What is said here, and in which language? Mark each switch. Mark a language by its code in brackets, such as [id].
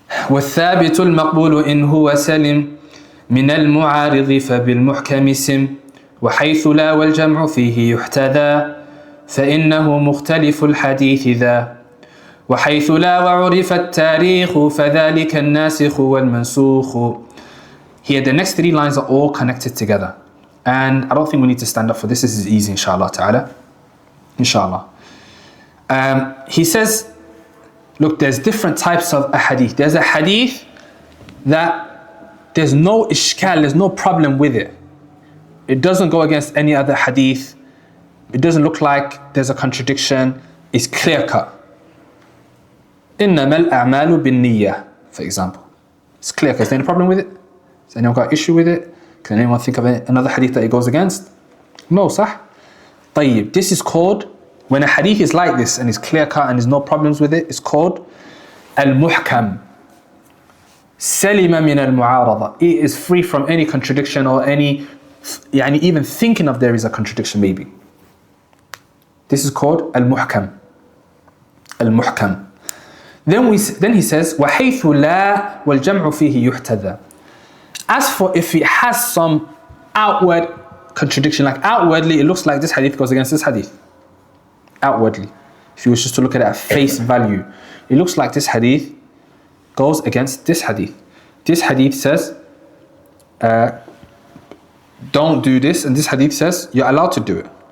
[ar] والثابت المقبول إن هو سلم من المعارض فبالمحكم سم وحيث لا والجمع فيه يحتذى فإنه مختلف الحديث ذا وحيث لا وعرف التاريخ فذلك الناسخ والمنسوخ. [en] Here the next three lines are all connected together, and I don't think we need to stand up for this. This is easy, inshallah ta'ala. Inshallah. He says, look, there's different types of a hadith. There's a hadith that there's no ishkal, there's no problem with it. It doesn't go against any other hadith. It doesn't look like there's a contradiction. It's clear cut. [ar] إِنَّمَا الْأَعْمَالُ بِالنِّيَّةِ, [en] for example. It's clear cut. Is there any problem with it? Has anyone got issue with it? Can anyone think of another hadith that it goes against? No, sah? طيب, this is called, when a hadith is like this and is clear cut and there's no problems with it, it's called al-muhkam. [ar] Salima min al-mu'arada. [en] It is free from any contradiction or any, even thinking of there is a contradiction maybe. This is called al-muhkam. Al-muhkam. Then he says, [ar] وَحَيْثُ لَا وَالْجَمْعُ فِيهِ يُحْتَذَى. [en] As for if it has some outward contradiction, like outwardly it looks like this hadith goes against this hadith. Outwardly. If you wish just to look at it at face value, it looks like this hadith goes against this hadith. This hadith says, don't do this, and this hadith says, you're allowed to do it.